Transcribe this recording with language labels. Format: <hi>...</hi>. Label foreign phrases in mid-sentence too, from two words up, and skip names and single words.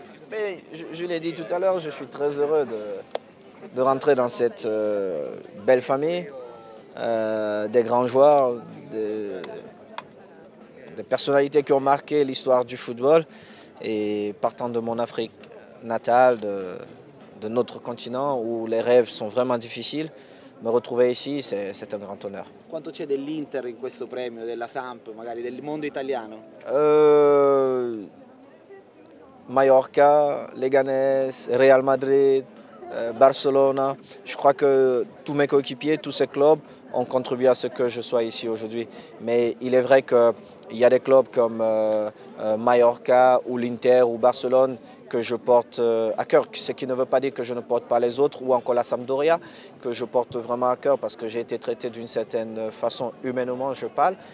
<fr>Mais je l'ai dit tout à l'heure, je suis très heureux de rentrer dans cette belle famille, des grands joueurs, des personnalités qui ont marqué l'histoire du football. Et partant de mon Afrique natale, de notre continent, où les rêves sont vraiment difficiles, me retrouver ici, c'est un grand honneur.</fr> <it>Quanto c'è dell'Inter in questo premio, della Samp, magari del mondo italiano?</it> <fr>Mallorca, Leganés, Real Madrid, Barcelona. Je crois que tous mes coéquipiers, tous ces clubs ont contribué à ce que je sois ici aujourd'hui. Mais il est vrai qu'il y a des clubs comme Mallorca ou l'Inter ou Barcelone que je porte à cœur, ce qui ne veut pas dire que je ne porte pas les autres, ou encore la Sampdoria, que je porte vraiment à cœur parce que j'ai été traité d'une certaine façon, humainement je parle.</fr>